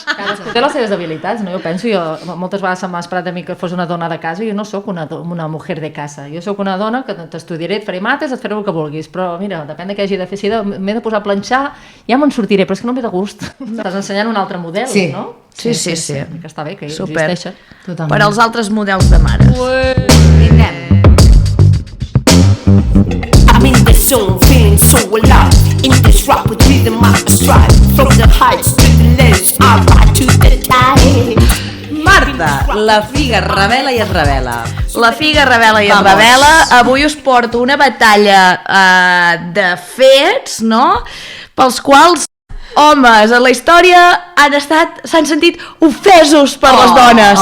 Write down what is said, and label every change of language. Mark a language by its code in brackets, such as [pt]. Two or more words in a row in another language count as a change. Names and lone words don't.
[ca] cadascú té les seves habilitats, no? Jo penso, moltes vegades se m'ha esperat a mi que fos una dona de casa i jo no sóc una mujer de casa. Jo sóc una dona que t'estudiaré, et faré mates, et faré el que vulguis, però mira, depèn de què hagi de fer. Si m'he de posar a planxar, ja me'n sortiré, però és que no em ve de gust. Estàs ensenyant un altre model, no? Sí. Que està bé, que Super. existeixen. Per als altres models de mares. Vinguem. [en] I'm in the zone, feeling so alive. In this rap with rhythm I strive. From the heights to the lows, I ride to the tide. [ca] Marta, la figa revela i es revela. La figa revela i es revela. Avui us porto una batalla de fets, no?, pels quals homes en la història s'han sentit ofesos per les dones.